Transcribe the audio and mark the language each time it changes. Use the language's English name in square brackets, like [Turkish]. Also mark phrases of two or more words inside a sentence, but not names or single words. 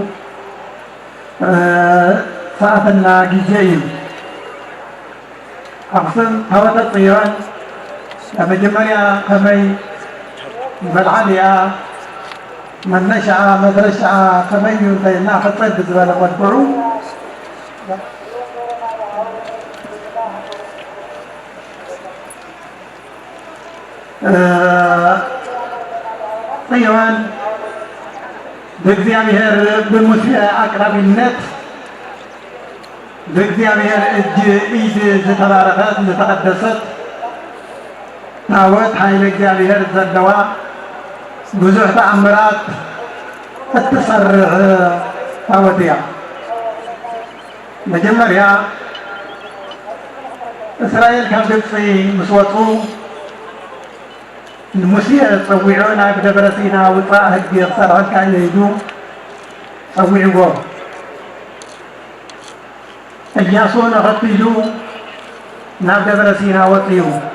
[Tigrinya] ሰዓትና ግዜ እዩ። ኣኽሱም ታቦተ ጽዮን መጀመርያ ከመይ መልዓል እያ መነሻዓ መድረሻዓ ከመይ እዩ እንተይልና ክፀድ ዝበለ መልክዑ ጽዮን በእግዚአብሔር [Amharic] በሙሴ አቅራቢነት በእግዚአብሔር እጅ [Tigrinya] ኢድ ዝተባረከት ዝተቀደሰት ታቦት ኃይለ እግዚአብሔር ዘለዋ ብዙሕ ተአምራት እትሰርሕ ታቦት እያ። መጀመርያ እስራኤል ካብ ግብፂ ምስ ወፁ ሙሴ ፀዊዑ ናብ ደብረ ሲና ውፃእ ሕጊ ክሰርሐልካ እየ ኢሉ ፀዊዕዎ ኢያሱ ንኸትኢሉ ናብ ደብረ ሲና ወፅዩ።